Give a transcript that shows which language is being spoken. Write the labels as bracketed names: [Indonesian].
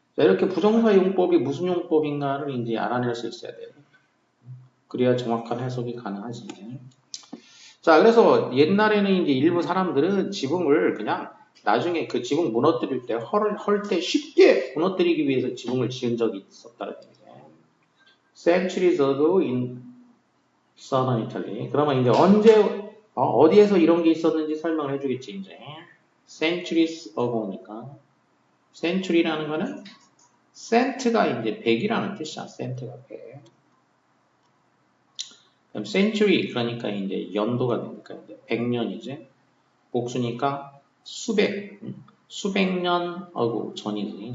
[Korean] 자, 이렇게 부정사 용법이 무슨 용법인가를 이제 알아낼 수 있어야 돼요. 그래야 정확한 해석이 가능하지. 자, 그래서 옛날에는 이제 일부 사람들은 지붕을 그냥 나중에 그 지붕 무너뜨릴 때 헐 때 쉽게 무너뜨리기 위해서 지붕을 지은 적이 있었다는 얘기예요. [English] Centuries ago in southern Italy. [Korean] 그러면 이제 언제 어디에서 이런 게 있었는지 설명을 해주겠지 이제. [English] Centuries ago [Korean] 니까. Century라는 거는 cent가 이제 100이라는 뜻이야. cent가 100. 그럼 century 그러니까 이제 연도가 되니까 이제 100년이지. 복수니까 수백 년 전이지.